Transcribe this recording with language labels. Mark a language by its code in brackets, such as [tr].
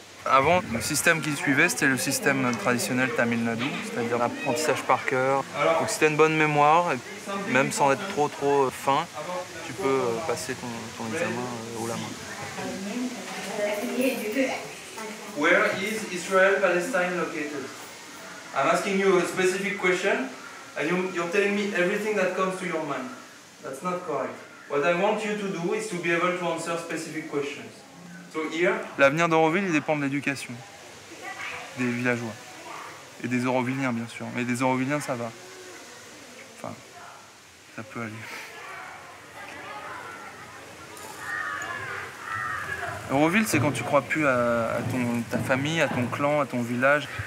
[fr] Avant, le système qu'ils suivaient, c'était le système traditionnel Tamil Nadu, c'est-à-dire l'apprentissage par cœur. Donc si tu as une bonne mémoire, même sans être trop fin, tu peux passer ton examen haut la main. [en] Where is Israel-Palestine located? I'm asking you a specific question, and you're telling me everything that comes to your mind. That's not correct. What I want you to do is to be able to answer specific questions. [fr] L'avenir d'Auroville, il dépend de l'éducation des villageois et des Aurovilliens, bien sûr. Mais des Aurovilliens, ça va. Enfin, ça peut aller. Auroville, c'est quand tu crois plus à ta famille, à ton clan, à ton village.